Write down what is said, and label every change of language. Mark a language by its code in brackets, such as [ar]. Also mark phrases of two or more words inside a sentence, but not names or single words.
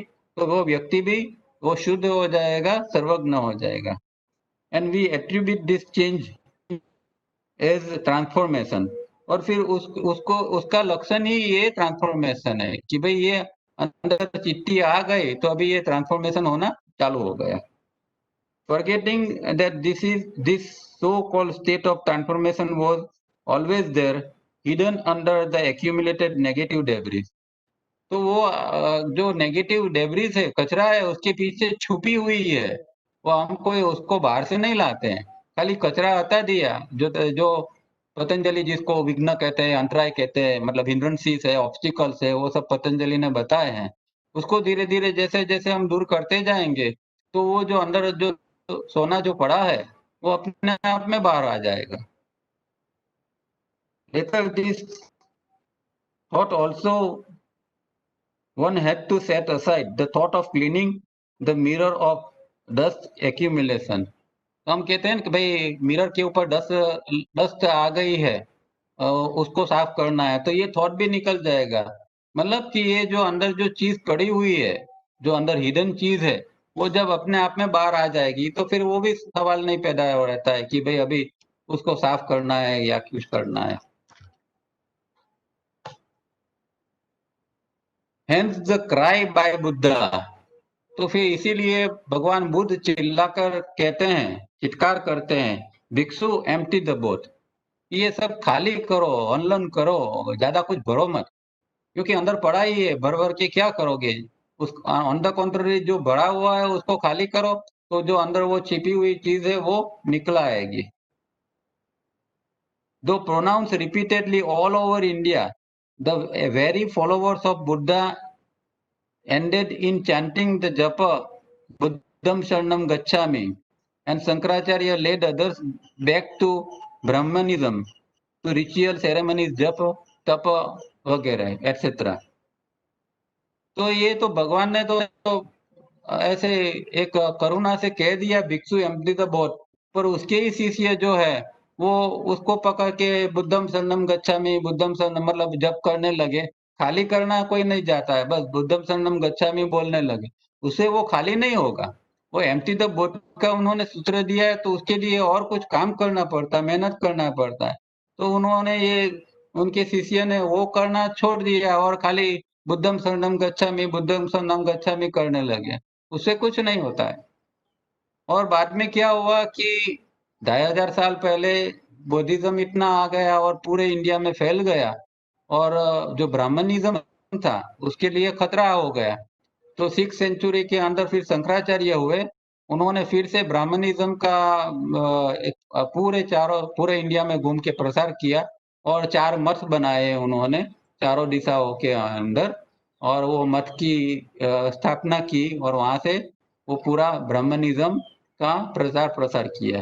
[hi] तो वो व्यक्ति भी वो शुद्ध हो जाएगा, सर्वज्ञ हो जाएगा। [en] And we attribute this change as transformation. [hi] और फिर उसको उसका लक्षण ही ये ट्रांसफॉर्मेशन है कि भाई ये अंदर चिट्ठी आ गई तो अभी ये ट्रांसफॉर्मेशन होना चालू हो गया। [en] Forgetting that this so-called state of transformation was always there, hidden under the accumulated negative debris। [hi] तो वो जो नेगेटिव डेब्रिस है, कचरा है, उसके पीछे छुपी हुई है। वो हम कोई उसको बाहर से नहीं लाते हैं, खाली कचरा हटा दिया। जो जो पतंजलि जिसको विघ्न कहते हैं, अंतराय कहते हैं, मतलब हिंड्रेंसीज है, ऑब्स्टिकल्स है, वो सब पतंजलि ने बताए हैं। उसको धीरे धीरे जैसे जैसे हम दूर करते जाएंगे, तो वो जो अंदर जो सोना जो पड़ा है वो अपने आप में बाहर आ जाएगा। [en] Later this thought also, one had to set aside the thought of cleaning the mirror of dust accumulation। [hi] तो हम कहते हैं कि भाई मिरर के ऊपर डस्ट आ गई है, उसको साफ करना है, तो ये थॉट भी निकल जाएगा। मतलब कि ये जो अंदर जो चीज पड़ी हुई है, जो अंदर हिडन चीज है, वो जब अपने आप में बाहर आ जाएगी तो फिर वो भी सवाल नहीं पैदा हो रहता है कि भाई अभी उसको साफ करना है या कुछ करना है। [en] Hence the cry by Buddha। [hi] तो फिर इसीलिए भगवान बुद्ध चिल्लाकर कहते हैं, चित्कार करते हैं, भिक्षु [en] empty the both. [hi] ये सब खाली करो, अनलन करो, ज्यादा कुछ भरो मत। क्योंकि अंदर पड़ा ही है, भर भर के क्या करोगे? उस [en] on the contrary [hi] जो भरा हुआ है उसको खाली करो, तो जो अंदर वो छिपी हुई चीज है वो निकल आएगी। [en] Though pronounced repeatedly all over India, the very followers of Buddha ended in chanting the japa [pi] Buddham Sharanam Gacchami, [en] and Shankaracharya led others back to Brahmanism, to ritual ceremonies, japa, [hi] tapa वगैरह etc। तो ये तो भगवान ने तो ऐसे एक करुणा से कह दिया भिक्षु [en] empty the both, [hi] पर उसके ही शिष्य जो है वो उसको पकड़ के [pi] बुद्धम शरणम गच्छामि, बुद्धम शरणम [hi] मतलब जप करने लगे। खाली करना कोई नहीं जाता है, बस [pi] बुद्धम शरणम गच्छामि [hi] बोलने लगे, उससे वो खाली नहीं होगा। वो [en] empty the both [hi] का उन्होंने सूत्र दिया है, तो उसके लिए और कुछ काम करना पड़ता है, मेहनत करना पड़ता है। तो उन्होंने ये उनके शिष्य ने वो करना छोड़ दिया और खाली [pi] बुद्धम शरणम गच्छामि, बुद्धम शरणम गच्छामि [hi] करने लगे। उससे कुछ नहीं होता है। और बाद में क्या हुआ कि 2500 साल पहले बुद्धिज्म इतना आ गया और पूरे इंडिया में फैल गया, और जो ब्राह्मणिज्म था उसके लिए खतरा हो गया। तो 6th सेंचुरी के अंदर फिर शंकराचार्य हुए, उन्होंने फिर से ब्राह्मणिज्म का पूरे इंडिया में घूम के प्रसार किया और 4 मठ बनाए उन्होंने चारों दिशाओं के अंदर, और वो मठ की स्थापना की और वहां से वो पूरा ब्राह्मणिज्म का प्रसार किया।